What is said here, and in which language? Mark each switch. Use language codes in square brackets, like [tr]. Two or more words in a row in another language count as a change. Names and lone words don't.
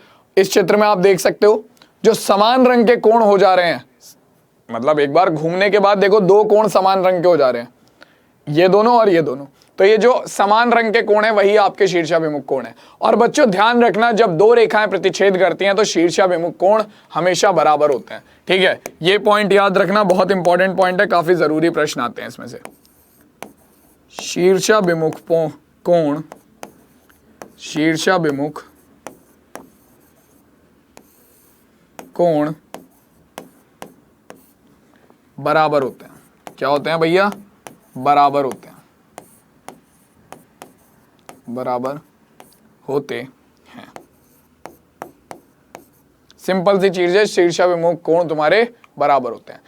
[hi] इस चित्र में आप देख सकते हो जो समान रंग के कोण हो जा रहे हैं, मतलब एक बार घूमने के बाद देखो 2 कोण समान रंग के हो जा रहे हैं, ये दोनों और ये दोनों। तो ये जो समान रंग के कोण है वही आपके शीर्षाभिमुख कोण है। और बच्चों ध्यान रखना, जब 2 रेखाएं प्रतिच्छेद करती हैं तो शीर्षाभिमुख कोण हमेशा बराबर होते हैं, ठीक है। ये पॉइंट याद रखना, बहुत इंपॉर्टेंट पॉइंट है, काफी जरूरी प्रश्न आते हैं इसमें से। शीर्षाभिमुख कोण, शीर्षाभिमुख कोण बराबर होते हैं। क्या होते हैं भैया? बराबर होते हैं, बराबर होते हैं। सिंपल सी चीज है, शीर्षाभिमुख कोण तुम्हारे बराबर होते हैं।